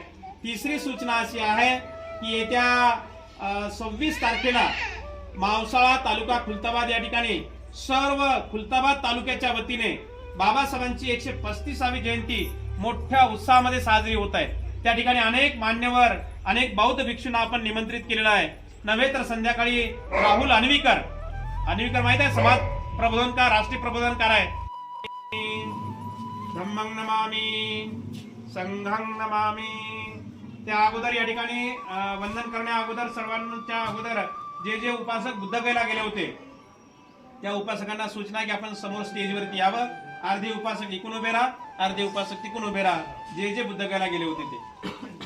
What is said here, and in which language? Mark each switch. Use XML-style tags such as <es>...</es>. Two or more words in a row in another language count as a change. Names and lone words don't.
<mr>तिसरी सूचना अशी आहे की येत्या 26 तारखेला मावसाळा तालुका खुलताबाद या ठिकाणी सर्व खुलताबाद तालुक्याच्या वतीने बाबासाहेबांची 135वी जयंती मोठ्या उत्साहामध्ये साजरी होत आहे. त्या ठिकाणी अनेक मान्यवर, अनेक बौद्ध भिक्षूंना आपण निमंत्रित केलेलं आहे. नव्हे तर संध्याकाळी राहुल अन्वीकर माहित आहे, समाज प्रबोधनकार, राष्ट्रीय प्रबोधनकार आहे.</mr> <pi>धम्मं नमामि संघं नमामि.</pi> <mr>त्या अगोदर या ठिकाणी वंदन करण्या अगोदर सर्वांच्या अगोदर जे उपासक बुद्धगयेला गेले होते त्या उपासकांना सूचना की आपण समोर स्टेजवरती यावं. अर्धे उपासक इकडून उभे राहा, अर्धे उपासक तिकडून उभे राहा, जे बुद्धगयेला गेले होते ते.</mr>